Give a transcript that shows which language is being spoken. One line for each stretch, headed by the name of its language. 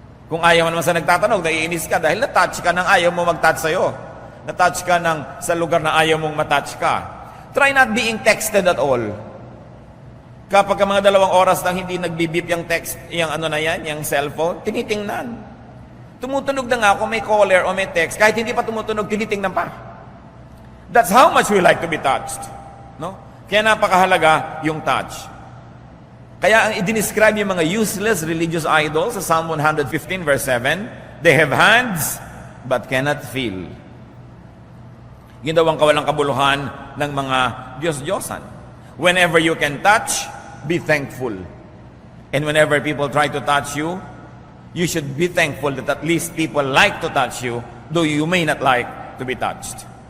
Filipino: Kung ayaw mo naman sa nagtatanong, naiinis ka dahil natouch ka ng ayaw mo mag-touch sa'yo. Natouch ka ng sa lugar na ayaw mong matouch ka.
English: Try not being texted at all.
Filipino: Kapag mga 2 oras lang hindi nagbibip yung text, yung yung cellphone, tinitingnan. Tumutunog na nga kung may caller o may text, kahit hindi pa tumutunog, tinitingnan pa.
English: That's how much we like to be touched.
Filipino: No? Kaya napakahalaga yung touch. Kaya ang i-describe yung mga useless religious idols sa Psalm 115 verse 7, they have hands but cannot feel. Yun daw ang kawalang kabuluhan ng mga Diyos-Diyosan.
English: Whenever you can touch, be thankful. And whenever people try to touch you, you should be thankful that at least people like to touch you, though you may not like to be touched.